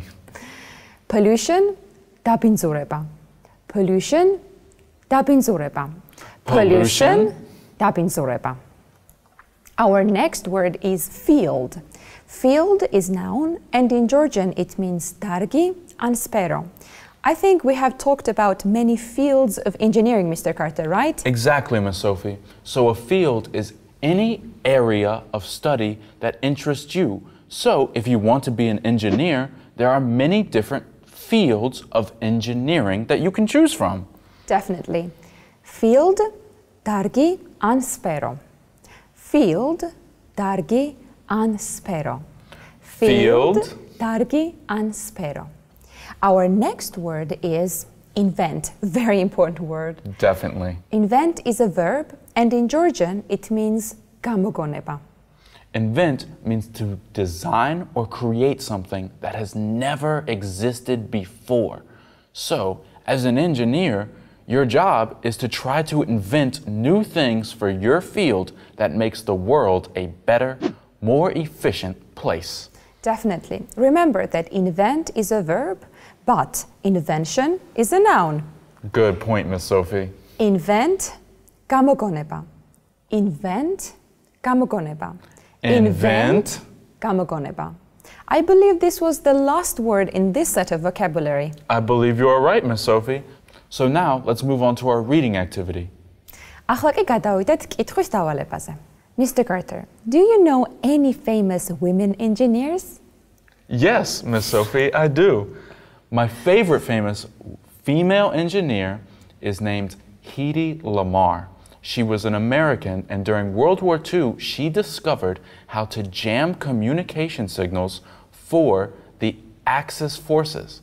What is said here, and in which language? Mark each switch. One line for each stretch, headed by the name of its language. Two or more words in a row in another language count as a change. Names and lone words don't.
Georgian: Pollution, დაბინძურება. Pollution, დაბინძურება. Pollution, დაბინძურება.
English: Our next word is field. Field is noun, and in Georgian it means
Georgian: დარგი ან სფერო.
English: I think we have talked about many fields of engineering, Mr. Carter, right? Exactly, Miss Sophie. So a field is any area of study that interests you. So if you want to be an engineer, there are many different fields of engineering that you can choose from. Definitely. Field,
Georgian: დარგი ან სფერო. Field, დარგი ან სფერო.
English: Field,
Georgian: დარგი ან სფერო.
English: Our next word is invent. Very important word. Definitely. Invent is a verb, and in Georgian it means გამოგონება. Invent means to design or create something that has never existed before. So, as an engineer, your job is to try to invent new things for your field that makes the world a better, more efficient place. Definitely. Remember that invent is a verb, but invention is a noun. Good point, Miss Sophie. Invent,
Georgian: გამოგონება. Invent, გამოგონება.
English: Invent.
Georgian: გამოგონება.
English: I believe this was the last word in this set of vocabulary. I believe you are right, Miss Sophie. So now let's move on to our reading activity.
Georgian: ახლა კი გადავიდეთ კითხვის დავალებაზე.
English: Mr. Carter, do you know any famous women engineers? Yes, Miss Sophie, I do. My favorite famous female engineer is named Hedy Lamarr. She was an American, and during World War II, she discovered how to jam communication signals for the Axis forces.